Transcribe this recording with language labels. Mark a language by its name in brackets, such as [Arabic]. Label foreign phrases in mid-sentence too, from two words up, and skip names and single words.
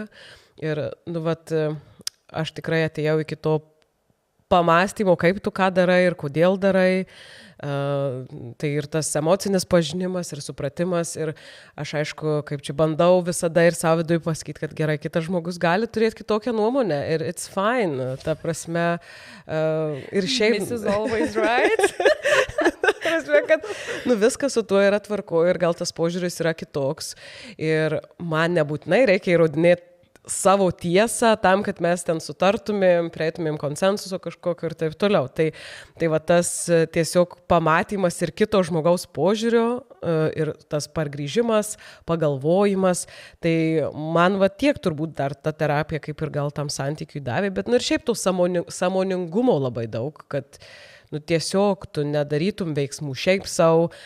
[Lithuanian] Ir, nu, vat, aš tikrai atėjau iki to pamąstymo, kaip tu ką darai ir kodėl darai. Tai ir tas emocinis pažinimas ir supratimas. Ir aš, aišku, kaip čia bandau visada ir savo viduje pasakyti, kad gerai, kitas žmogus gali turėti kitokią nuomonę. [English] Ir it's fine. [Lithuanian] Ta prasme, ir šiaip... [English] This is always right. [Lithuanian] Ta prasme, kad viskas su tuo yra tvarko ir gal tas požiūris yra kitoks. Ir man nebūtinai reikia įrodinėti savo tiesą tam, kad mes ten sutartumėm, prieitumėm konsensuso kažkokio ir taip toliau. Tai va tas tiesiog pamatymas ir kito žmogaus požiūrio ir tas pargrįžimas, pagalvojimas, tai man va tiek turbūt dar ta terapija kaip ir gal tam santykiui davė, bet nu ir šiaip to sąmoningumo labai daug, kad nu tiesiog tu nedarytum veiksmų šiaip savo,